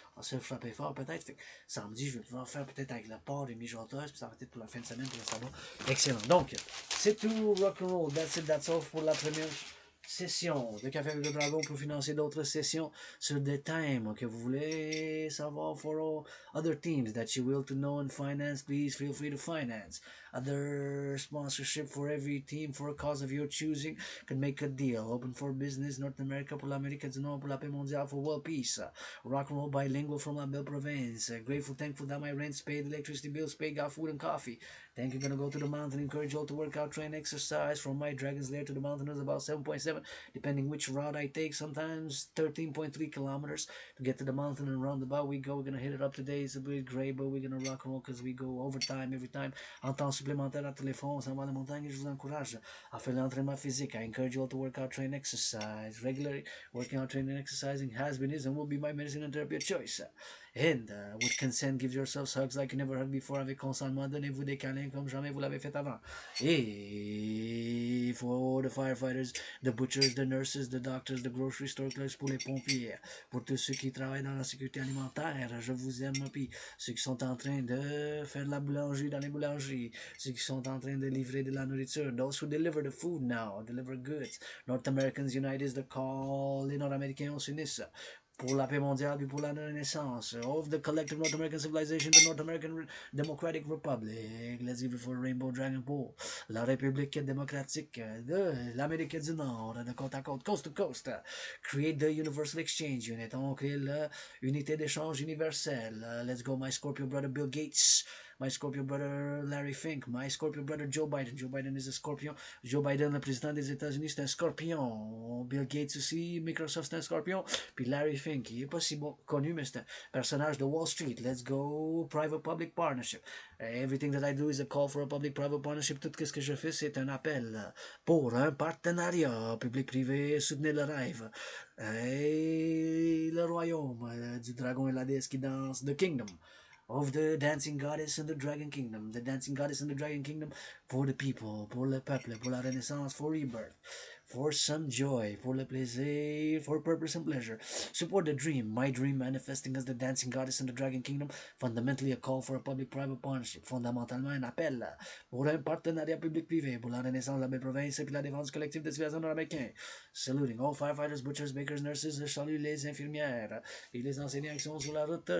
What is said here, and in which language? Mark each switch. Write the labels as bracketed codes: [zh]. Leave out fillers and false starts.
[fr] On va se frapper fort peut-être, fait que samedi je vais pouvoir faire peut-être avec le porc, des mijoteuses, puis ça va être pour la fin de semaine, puis ça va excellent. Donc, c'est tout, rock'n'roll, that's it, that's all pour la première session de Café avec le Dragon pour financer d'autres sessions sur des thèmes que vous voulez savoir [en] for all other teams that you will to know and finance, please feel free to finance. Other sponsorship for every team for a cause of your choosing can make a deal. Open for business, North America [fr] pour l'Amérique du Nord, pour la paix mondiale, [en] for world peace. Rock and roll bilingual from la belle province. Grateful, thankful that my rent's paid, electricity bills paid, got food and coffee. Thank you, gonna go to the mountain, encourage you all to work out, train, exercise. From my Dragon's Lair to the mountain is about 7.7, depending which route I take, sometimes 13.3 kilometers to get to the mountain and roundabout we go. We're gonna hit it up today, it's a bit gray, but we're gonna rock and roll because we go overtime every time. [fr] En temps supplémentaire à tous les fonds, on s'en va à la montagne et je vous encourage à faire l'entraînement physique. [en] I encourage you all to work out, train, exercise. Regularly, working out, training, exercising has been, is, and will be my medicine and therapy of choice. And with consent, give yourselves hugs like you never had before. [fr] Avec consentement, donnez-vous des câlins comme jamais vous l'avez fait avant. Et [en] for the firefighters, the butchers, the nurses, the doctors, the grocery store clerks, [fr] pour les pompiers, pour tous ceux qui travaillent dans la sécurité alimentaire, je vous aime. Puis ceux qui sont en train de faire de la boulangerie dans les boulangeries, ceux qui sont en train de livrer de la nourriture, [en] those who deliver the food now, deliver goods. North Americans United is the call. [fr] Les Nord-Américains, on s'unisse pour la paix mondiale puis pour la renaissance, [en] of the collective North American civilization, the North American Democratic Republic, let's give it for Rainbow Dragon Pool, [fr] la République démocratique de l'Amérique du Nord, de côte à côte, [en] coast to coast, create the Universal Exchange Unit, [fr] on crée l'unité d'échange universelle, [en] let's go my Scorpio brother Bill Gates, my Scorpio brother Larry Fink, my Scorpio brother Joe Biden. Joe Biden is a Scorpion. [fr] Joe Biden, le président des États-Unis, c'est un Scorpion. Bill Gates aussi, Microsoft, c'est un Scorpion. Puis Larry Fink, il est pas si bon, connu, mais c'est un personnage de Wall Street. [en] Let's go, private-public partnership. Everything that I do is a call for a public-private partnership. [fr] Tout ce que je fais, c'est un appel pour un partenariat public-privé. Soutenez le rêve. Et le royaume du dragon et la déesse qui danse, [en] The Kingdom of the dancing goddess and the dragon kingdom. The dancing goddess and the dragon kingdom for the people, [fr] pour le peuple, pour la renaissance, [en] for rebirth, for some joy, [fr] pour le plaisir, [en] for purpose and pleasure. Support the dream, my dream manifesting as the dancing goddess and the dragon kingdom. Fundamentally a call for a public-private partnership. [fr] Fondamentalement un appel pour un partenariat public-privé pour la renaissance de la belle province et puis la défense collective des citoyens nord-américains. [en] Saluting all firefighters, butchers, bakers, nurses. [fr] Je salue les infirmières et les enseignants qui sont sur la route.